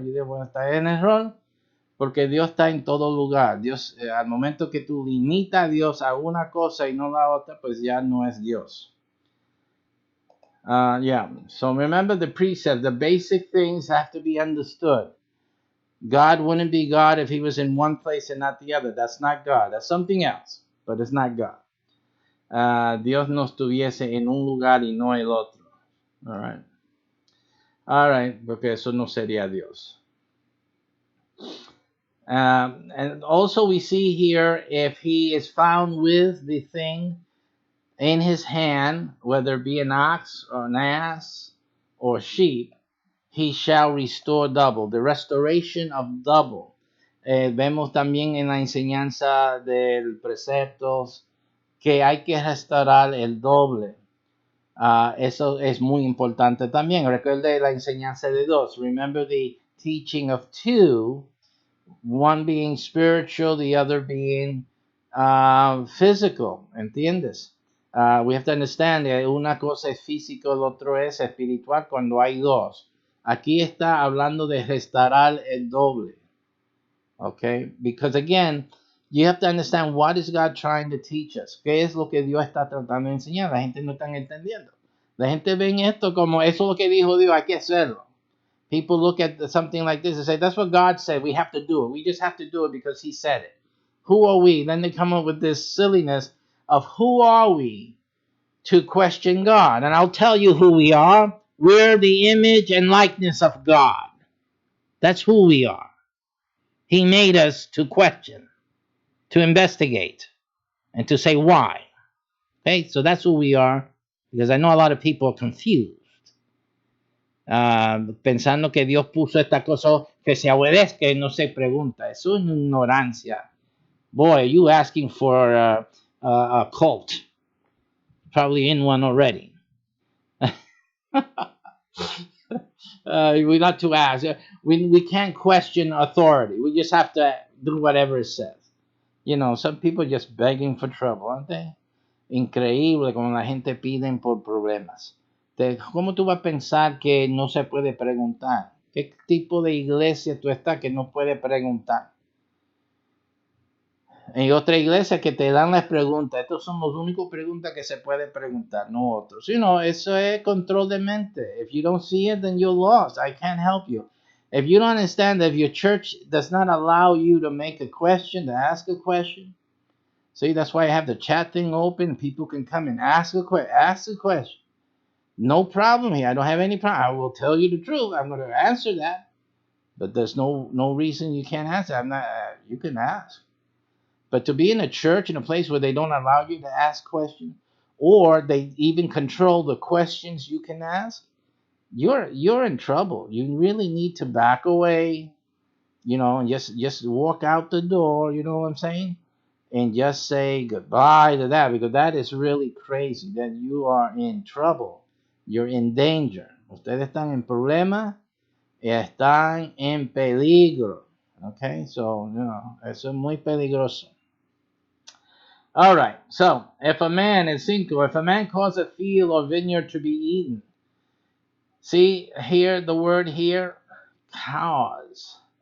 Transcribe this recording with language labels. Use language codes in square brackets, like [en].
[es] Yo digo, bueno, está en error, porque Dios está en todo lugar. Dios, al momento que tú limitas a Dios a una cosa y no la otra, pues ya no es Dios. [en] Yeah, so remember the precept, the basic things have to be understood. God wouldn't be God if he was in one place and not the other. That's not God. That's something else, but it's not God. [es] Dios no estuviese en un lugar y no el otro. [en] All right, [es] porque eso no sería Dios. [en] And also we see here, if he is found with the thing in his hand, whether it be an ox or an ass or sheep, he shall restore double. The restoration of double. [es] Vemos también en la enseñanza del preceptos que hay que restaurar el doble. Eso es muy importante también. Recuerde la enseñanza de dos. [en] Remember the teaching of two, one being spiritual, the other being physical. [es] ¿Entiendes? [en] We have to understand that [es] una cosa es físico, el otro es espiritual cuando hay dos. Aquí está hablando de restaurar el doble. [en] Okay? Because again, you have to understand, what is God trying to teach us. [es] ¿Qué es lo que Dios está tratando de enseñar? La gente no está entendiendo. La gente ve esto como eso es lo que dijo Dios, hay que hacerlo. [en] People look at something like this and say, that's what God said, we have to do it. We just have to do it because he said it. Who are we? Then they come up with this silliness of who are we to question God? And I'll tell you who we are. We're the image and likeness of God. That's who we are. He made us to question, to investigate, and to say why. Okay, so that's who we are, because I know a lot of people are confused, [es] pensando que Dios puso esta cosa que se obedezca y no se pregunta. Eso es una ignorancia. [en] Boy, you asking for a cult. Probably in one already. We not to ask. We can't question authority. We just have to do whatever it says. You know, some people are just begging for trouble, aren't they? [es] Increíble como la gente piden por problemas. ¿Cómo tú vas a pensar que no se puede preguntar? ¿Qué tipo de iglesia tú estás que no puede preguntar? En otra iglesia que te dan las preguntas, estos son las únicas preguntas que se puede preguntar, no otros. [en] You know, [es] eso es control de mente. [en] If you don't see it, then you're lost. I can't help you. If you don't understand that if your church does not allow you to make a question, to ask a question, see, that's why I have the chat thing open. People can come and ask a question. No problem here. I don't have any problem. I will tell you the truth. I'm going to answer that. But there's no reason you can't answer. I'm not. You can ask. But to be in a church, in a place where they don't allow you to ask questions, or they even control the questions you can ask, you're in trouble. You really need to back away, you know, and just walk out the door. You know what I'm saying? And just say goodbye to that, because that is really crazy. That you are in trouble. You're in danger. [es] Ustedes están en problema. Están en peligro. [en] Okay, so you know, [es] eso es muy peligroso. [en] All right, so if a man cause a field or vineyard to be eaten, see here the word here, cause.